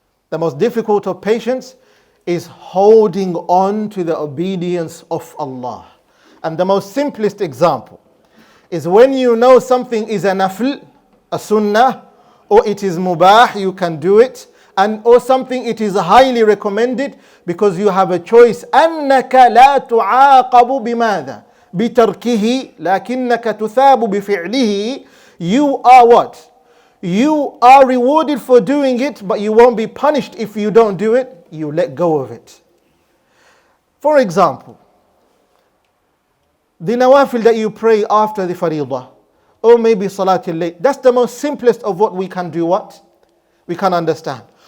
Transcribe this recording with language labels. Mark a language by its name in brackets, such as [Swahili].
[English] The most difficult of patience is holding on to the obedience of Allah. And the most simplest example is when you know something is a nafl, a sunnah, or it is mubah, you can do it, and or something it is highly recommended because you have a choice. [Arabic] أنك لا تعاقب بماذا؟ بتركه لكنك تثاب بفعله. [English] You are what? You are rewarded for doing it, but you won't be punished if you don't do it. You let go of it. For example, the nawafil that you pray after the faridah, or maybe salatul layl, that's the most simplest of what we can do what? We can understand.